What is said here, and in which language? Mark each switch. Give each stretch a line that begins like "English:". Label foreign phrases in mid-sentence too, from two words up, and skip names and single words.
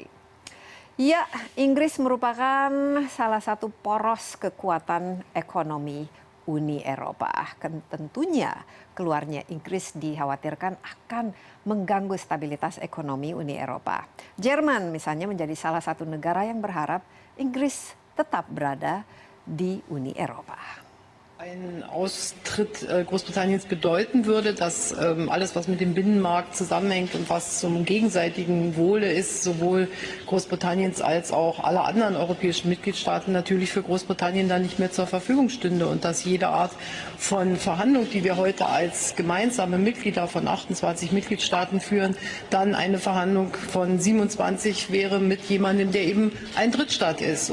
Indonesian: Ya, Inggris merupakan salah satu poros kekuatan ekonomi Uni Eropa. Tentunya keluarnya Inggris dikhawatirkan akan mengganggu stabilitas ekonomi Uni Eropa. Jerman misalnya menjadi salah satu negara yang berharap Inggris tetap berada di Uni Eropa.
German: Ein Austritt Großbritanniens bedeuten würde, dass alles, was mit dem Binnenmarkt zusammenhängt und was zum gegenseitigen Wohle ist, sowohl Großbritanniens als auch aller anderen europäischen Mitgliedstaaten natürlich für Großbritannien dann nicht mehr zur Verfügung stünde und dass jede Art von Verhandlung, die wir heute als gemeinsame Mitglieder von 28 Mitgliedstaaten führen, dann eine Verhandlung von 27 wäre mit jemandem, der eben ein Drittstaat ist.